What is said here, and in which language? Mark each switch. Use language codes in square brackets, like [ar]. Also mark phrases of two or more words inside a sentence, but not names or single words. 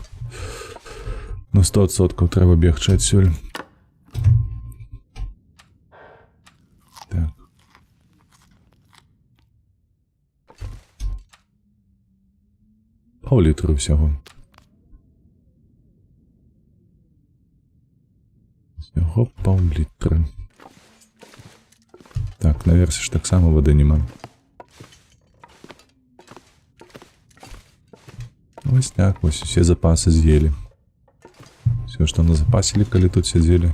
[be] Ну, 100% трэба бегчы адсюль. Так. Пол літру всяго. [uk] Всього пол-літри. Так, наверсе ж так само води нема. Ось так, ось все запасы з'їли. [ru] Все, что назапасили, коли тут сидели.